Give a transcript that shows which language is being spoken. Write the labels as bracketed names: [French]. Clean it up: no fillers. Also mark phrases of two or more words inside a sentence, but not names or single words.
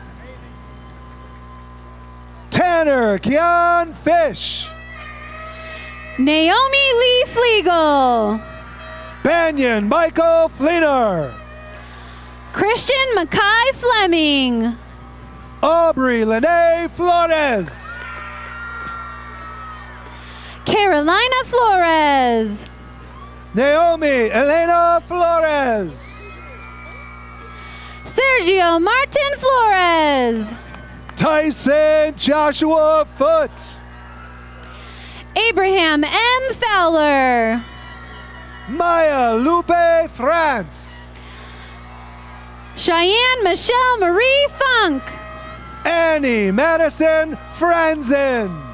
[English] Tanner Keon Fish. Naomi Lee Flegel. Banyan Michael Fleener. Christian Mackay Fleming. Aubrey Lene Flores. Carolina Flores. Naomi Elena Flores. Sergio Martin Flores. Tyson Joshua Foote. Abraham M. Fowler. Maya Lupe France. Cheyenne Michelle Marie Funk. Annie Madison Franzen.